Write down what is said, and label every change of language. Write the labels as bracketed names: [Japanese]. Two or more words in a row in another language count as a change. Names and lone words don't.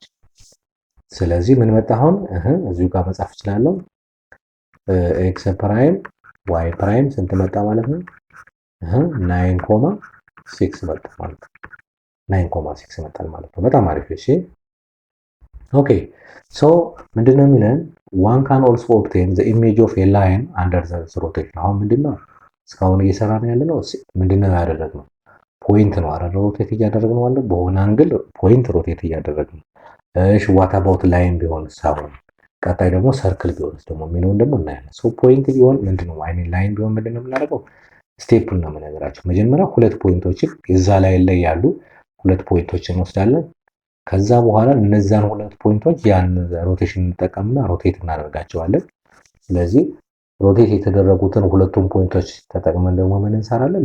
[Amharic] ስለዚህ ምን መጣ አሁን እዚሁ ጋር መጻፍ እችላለሁ። ኤክስ ፕራይም ዋይ ፕራይም ስንት መጣ ማለት ነው? 9.6 መጣ ማለት ነው። 9.6 መጣል ማለት ነው። በጣም አሪፍ። እሺ [English] okay so [Amharic] ምንድነው የሚለን [English] one can also obtain the image of a line under the rotation። [Amharic] አሁን ምንድነው እስካሁን እየሰራን ያለነው ምንድነው ያደረግነው? ፖይንት ነው አይደል? ሮቴት እያደረግነው አለ በሆነ አንግል ፖይንት ሮቴት እያደረግነው። እሺ [English] what about [Amharic] ላይን ቢሆን ሳይሆን ቀጣይ ደግሞ ሰርክል ቢሆንስ ደግሞ የሚለውን ደግሞ እናያለን። [English] so point [Amharic] ቢሆን ምንድነው [English] I mean [Amharic] ላይን ቢሆን ምንድነው የምናደርገው? ስቴፑን ነው የምነግራቸው። መጀመሪያ ሁለት ፖይንቶችን እዛ ላይ ያሉ ሁለት ፖይንቶችን እንወስዳለን። ከዛ በኋላ እነዛን ሁለት ፖይንቶች ያን ሮቴሽን እንጠቀምና ሮቴት እናደርጋቸዋለን። ስለዚህ ሮቴት የተደረጉትን ሁለቱም ፖይንቶች ተጠቅመን ደግሞ ምን እንሰራለን?